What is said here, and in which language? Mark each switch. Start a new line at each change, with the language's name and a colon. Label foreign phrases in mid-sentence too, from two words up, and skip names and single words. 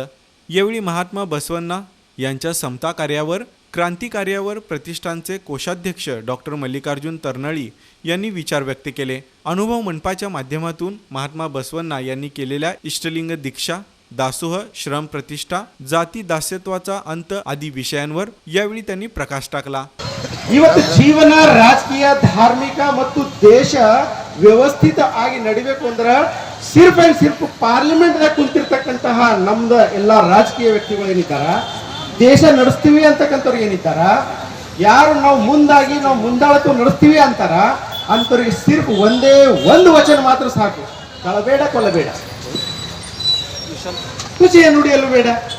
Marathi: यावेळी महात्मा बसवण्णा यांच्या समता कार्यावर, क्रांती कार्यावर प्रतिष्ठानचे कोषाध्यक्ष डॉक्टर मल्लिकार्जुन तरनळी यांनी विचार व्यक्त केले। अनुभव मंडपाच्या माध्यमातून महात्मा बसवण्णा यांनी केलेल्या इष्टलिंग दीक्षा, दासोह, श्रम प्रतिष्ठा, जाती दास्यत्वाचा अंत आदी विषयांवर यावेळी त्यांनी प्रकाश टाकला।
Kannada: ಇವತ್ತು ಜೀವನ ರಾಜಕೀಯ ಧಾರ್ಮಿಕ ಮತ್ತು ದೇಶ ವ್ಯವಸ್ಥಿತ ಆಗಿ ನಡಿಬೇಕು ಅಂದ್ರೆ ಸಿರ್ಫ್ ಪಾರ್ಲಿಮೆಂಟ್ ದಾಗ ಕುಂತಿರ್ತಕ್ಕಂತಹ ನಮ್ದ ಎಲ್ಲ ರಾಜಕೀಯ ವ್ಯಕ್ತಿಗಳು ಏನಿದ್ದಾರ, ದೇಶ ನಡೆಸ್ತೀವಿ ಅಂತಕ್ಕಂಥವ್ರು ಏನಿದ್ದಾರ, ಯಾರು ನಾವು ಮುಂದಾಗಿ ನಾವು ಮುಂದಾಳತ್ವ ನಡೆಸ್ತೀವಿ ಅಂತಾರ ಅಂತವ್ರಿಗೆ ಸಿರ್ಫ್ ಒಂದೇ ಒಂದು ವಚನ ಮಾತ್ರ ಸಾಕು, ಕಳಬೇಡ ಕೊಲ್ಲಬೇಡ, ಖುಷಿಯ ನುಡಿಯಲು ಬೇಡ।